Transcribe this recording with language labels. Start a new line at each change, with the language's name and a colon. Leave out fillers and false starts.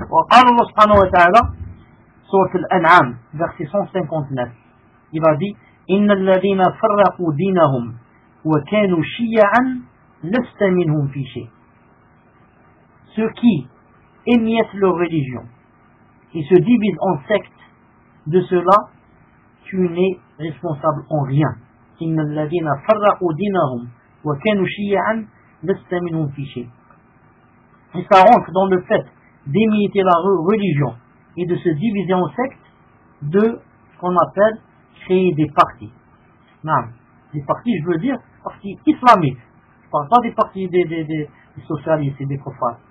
Arabic: Allah subhanahu wa ta'ala, surat al-An'am,
French: verset 159, il a dit,
Arabic: إن الذين فرقوا دينهم وكانوا شيعا لست منهم في شيء.
French: Ceux qui émiettent leur religion et se divisent en sectes, de cela tu n'es responsable en rien.
Arabic: إن الذين فرقوا دينهم وكانوا شيعا لست منهم في شيء.
French: Et ça rentre dans le fait d'émietter la religion et de se diviser en sectes, de ce qu'on appelle créer des partis. Non. Des partis, je veux dire, partis islamiques. Je ne parle pas des partis des socialistes et des profanes.